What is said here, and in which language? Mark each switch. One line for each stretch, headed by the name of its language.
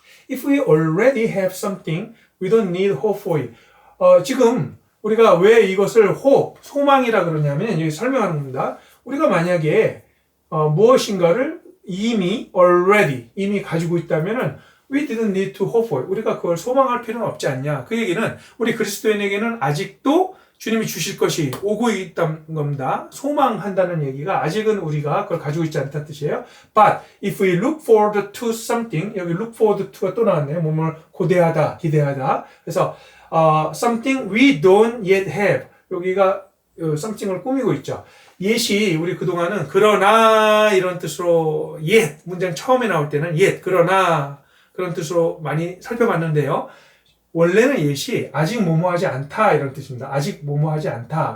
English: If we already have something, we don't need hope for it.
Korean: 지금 우리가 왜 이것을 소망이라 그러냐면 여기 설명하는 겁니다. 우리가 만약에 무엇인가를 이미 가지고 있다면은 we didn't need to hope for it. 우리가 그걸 소망할 필요는 없지 않냐. 그 얘기는 우리 그리스도인에게는 아직도 주님이 주실 것이 오고 있다는 겁니다. 소망한다는 얘기가 아직은 우리가 그걸 가지고 있지 않다는 뜻이에요.
English: But if we look forward to something,
Korean: 여기
English: look forward to가
Korean: 또 나왔네요. 몸을 고대하다, 기대하다. 그래서
English: something we don't yet have.
Korean: 여기가 something을 꾸미고 있죠. yet이 우리 그동안은 그러나 이런 뜻으로 yet 문장 처음에 나올 때는 yet 그러나 그런 뜻으로 많이 살펴봤는데요. 원래는 yet이 아직 뭐뭐하지 않다 이런 뜻입니다. 아직 뭐뭐하지 않다.